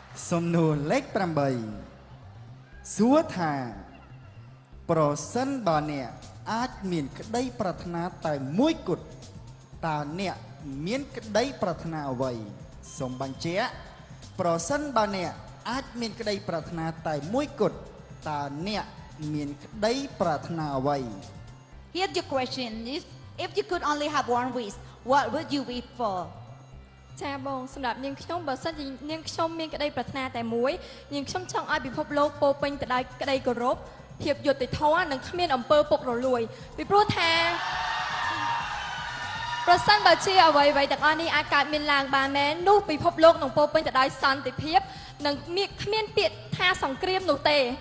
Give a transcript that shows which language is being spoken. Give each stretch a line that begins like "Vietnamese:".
Khmer: សំណួរលេខ8សួរថាប្រសិនបើអ្នកអាចមានក្តីប្រាថ្នាតែមួយគត់តើអ្នកមានក្តីប្រាថ្នាអ្វីសូមបញ្ជាក់ប្រសិនបើអ្នកអាចមានក្តីប្រាថ្នាតែមួយគត់តើអ្នកមានក្តីប្រាថ្នាអ្វី
English: Here's your question. If you could only have one wish, what would you wish for?
Khmer: ចាបងសម្រាប់នាងខ្ញុំបើសិនជានាងខ្ញុំមានក្តីប្រាថ្នាតែមួយនាងខ្ញុំចង់ឲ្យពិភពលោកពោពេញទៅដោយក្តីគោរពភាពយុត្តិធម៌និងគ្មានអំពើពុករលួយពីព្រោះថាប្រសិនបើជាអ្វីៗទាំងអស់នេះអាចកើតមានឡើងបានមែននោះពិភពលោកនឹងពោពេញទៅដោយសន្តិភាពនិងគ្មានពាក្យថាសង្គ្រាមនោះទេ